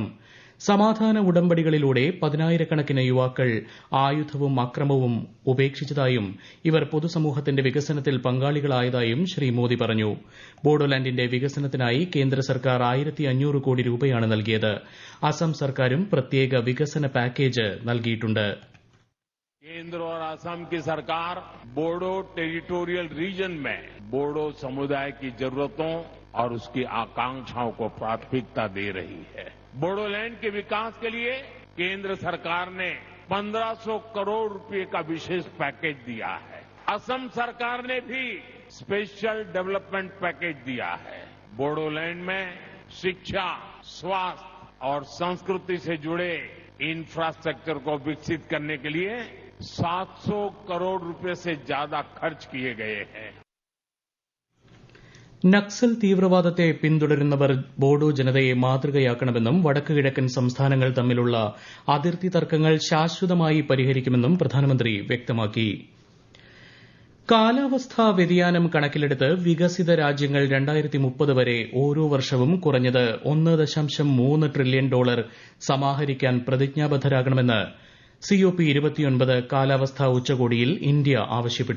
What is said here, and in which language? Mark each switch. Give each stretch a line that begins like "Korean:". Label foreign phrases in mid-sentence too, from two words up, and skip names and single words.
Malayalam: സമാധാന ഉടമ്പടികളിലൂടെ 10,000-കണക്കിന് യുവാക്കൾ ആയുധവും അക്രമവും ഉപേക്ഷിച്ചതായും ഇവർ പൊതുസമൂഹത്തിന്റെ വികസനത്തിൽ പങ്കാളികളായതായും ശ്രീ മോദി പറഞ്ഞു. ബോഡോലാൻഡിന്റെ വികസനത്തിനായി കേന്ദ്ര സർക്കാർ 1,500 കോടി രൂപയാണ് നൽകിയത്. അസം സർക്കാരും പ്രത്യേക വികസന പാക്കേജ് നൽകിയിട്ടുണ്ട്.
Hindi: केंद्र और असम की सरकार बोडो टेरिटोरियल रीजन में बोडो समुदाय की जरूरतों और उसकी आकांक्षाओं को प्राथमिकता दे रही है. बोडोलैंड के विकास के लिए केंद्र सरकार ने 1,500 करोड़ रुपए का विशेष पैकेज दिया है. असम सरकार ने भी
English: special development package
Hindi: दिया है. बोडोलैंड में शिक्षा, स्वास्थ्य और संस्कृति से जुड़े इंफ्रास्ट्रक्चर को विकसित करने के लिए 700 करोड़ रुपए से ज्यादा खर्च किए गए हैं.
Malayalam: നക്സൽ തീവ്രവാദത്തെ പിന്തുടരുന്നവർ ബോഡോ ജനതയെ മാതൃകയാക്കണമെന്നും വടക്ക് കിഴക്കൻ സംസ്ഥാനങ്ങൾ തമ്മിലുള്ള അതിർത്തി തർക്കങ്ങൾ ശാശ്വതമായി പരിഹരിക്കുമെന്നും പ്രധാനമന്ത്രി വ്യക്തമാക്കി. കാലാവസ്ഥാ വ്യതിയാനം കണക്കിലെടുത്ത് വികസിത രാജ്യങ്ങൾ 2030 വരെ ഓരോ വർഷവും കുറഞ്ഞത് $1.3 ട്രില്യൺ സമാഹരിക്കാൻ പ്രതിജ്ഞാബദ്ധരാകണമെന്ന് COP29 കാലാവസ്ഥാ ഉച്ചകോടിയിൽ ഇന്ത്യ ആവശ്യപ്പെട്ടു.